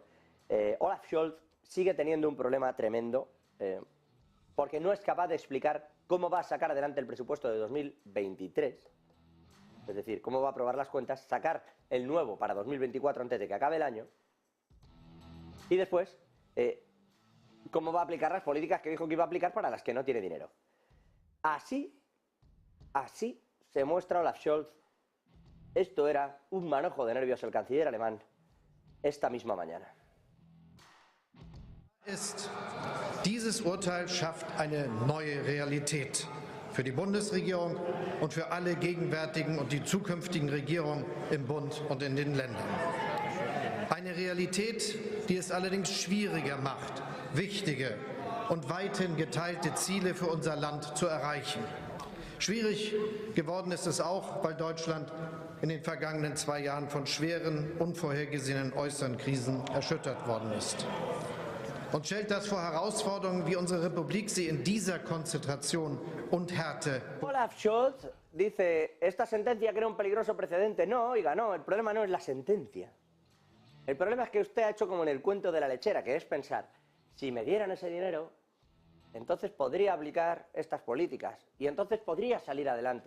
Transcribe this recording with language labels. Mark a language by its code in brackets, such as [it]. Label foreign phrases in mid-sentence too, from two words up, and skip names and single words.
[es] Olaf Scholz sigue teniendo un problema tremendo porque no es capaz de explicar cómo va a sacar adelante el presupuesto de 2023, es decir, cómo va a aprobar las cuentas, sacar el nuevo para 2024 antes de que acabe el año y después cómo va a aplicar las políticas que dijo que iba a aplicar para las que no tiene dinero. Así se muestra Olaf Scholz. Esto era un manojo de nervios el canciller alemán esta misma mañana. [de] Dieses Urteil schafft eine neue Realität für die Bundesregierung und für alle gegenwärtigen und die zukünftigen Regierungen im Bund und in den Ländern. Eine Realität, die es allerdings schwieriger macht, wichtige und weithin geteilte Ziele für unser Land zu erreichen. Schwierig geworden ist es auch, weil Deutschland in den vergangenen 2 Jahren von schweren, unvorhergesehenen äußeren Krisen erschüttert worden ist. Und stellt das vor Herausforderungen, wie unsere Republik sie in dieser Konzentration und Härte. [es] Olaf Scholz dice, esta sentencia crea un peligroso precedente. No, oiga, no, el problema no es la sentencia. El problema es que usted ha hecho como en el cuento de la lechera, que es pensar, si me dieran ese dinero, entonces podría aplicar estas políticas y entonces podría salir adelante.